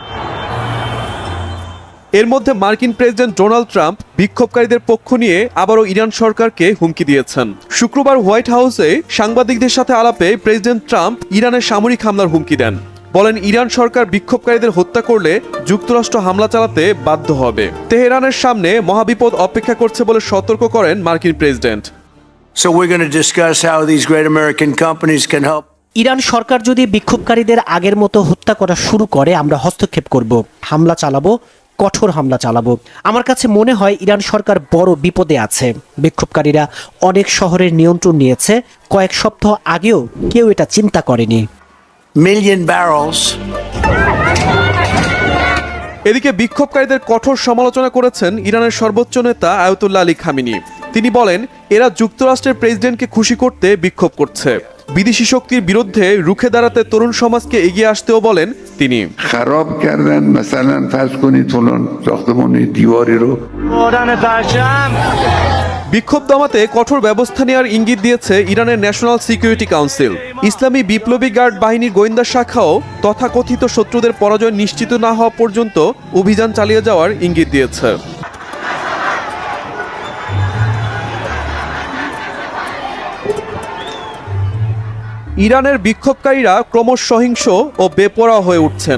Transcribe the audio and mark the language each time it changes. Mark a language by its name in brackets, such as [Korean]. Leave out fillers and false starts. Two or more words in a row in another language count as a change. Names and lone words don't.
[Bangla] এর মধ্যে মার্কিন প্রেসিডেন্ট ডোনাল্ড ট্রাম্প বিক্ষোভকারীদের পক্ষ নিয়ে আবারও ইরান সরকারকে হুমকি দিয়েছেন। শুক্রবার হোয়াইট হাউসে সাংবাদিকদের সাথে আলাপে প্রেসিডেন্ট ট্রাম্প ইরানের সামরিক হামলার হুমকি দেন। বলেন ইরান সরকার বিক্ষোভকারীদের হত্যা করলে যুক্তরাষ্ট্র হামলা চালাতে বাধ্য হবে। তেহরানের সামনে মহাবিপদ অপেক্ষা করছে বলে সতর্ক করেন মার্কিন প্রেসিডেন্ট। [English] So we're going to discuss how these great American companies can help. [Bangla] ইরান সরকার যদি বিক্ষোভকারীদের আগের মতো হত্যা করা শুরু করে আমরা হস্তক্ষেপ করব, হামলা চালাবো, কঠোর হামলা চালাবো। আমার কাছে মনে হয় ইরান সরকার বড় বিপদে আছে। বিক্ষোভকারীরা অনেক শহরের নিয়ন্ত্রণ নিয়েছে, কয়েক সপ্তাহ আগেও কেউ এটা চিন্তা করেনি। [English] Million barrels. [Bangla] এদিকে বিক্ষোভকারীদের কঠোর সমালোচনা করেছেন ইরানের সর্বোচ্চ নেতা আয়াতুল্লাহ আলী খামেনি। তিনি বলেন এরা যুক্তরাষ্ট্রের প্রেসিডেন্টকে খুশি করতে বিক্ষোভ করছে। বিদেশি শক্তির বিরুদ্ধে রুখে দাঁড়াতে তরুণ সমাজকে এগিয়ে আসতেও বলেন তিনি। [Persian] خراب کردن مثلا فرض کنید فلان ساختمان دیواری رو [Bangla] বিক্ষোভ দমাতে কঠোর ব্যবস্থা নেওয়ার ইঙ্গিত দিয়েছে ইরানের ন্যাশনাল সিকিউরিটি কাউন্সিল। ইসলামী বিপ্লবী গার্ড বাহিনীর গোয়েন্দা শাখাও তথাকথিত শত্রুদের পরাজয় নিশ্চিত না হওয়া পর্যন্ত অভিযান চালিয়ে যাওয়ার ইঙ্গিত দিয়েছে। ইরানের বিক্ষোভকারীরা ক্রমশ সহিংস ও বেপরোয়া হয়ে উঠছেন।